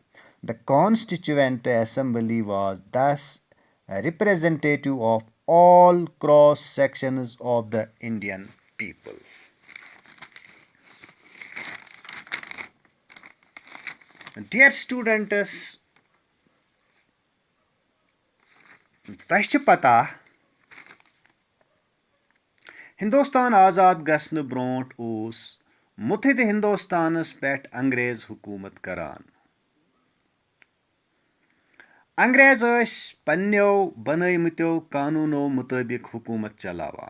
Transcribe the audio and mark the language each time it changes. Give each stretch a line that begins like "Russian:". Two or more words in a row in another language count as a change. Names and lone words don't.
English: The Constituent Assembly was thus representative of all cross sections of the Indian people. Dear students,
Kashmiri: توٚہہ چھُ پتہٕ हिंदुस्तान आज़ाद गژھنہٕ برونٛٹھ اوس مُتحدٕ ہندوستانس پٮ۪ٹھ انگریز حکوٗمت کران. انگریز ٲسۍ پننیو بنٲومٕتیو قانوٗنو مُطٲبِق حکوٗمت چلاوان.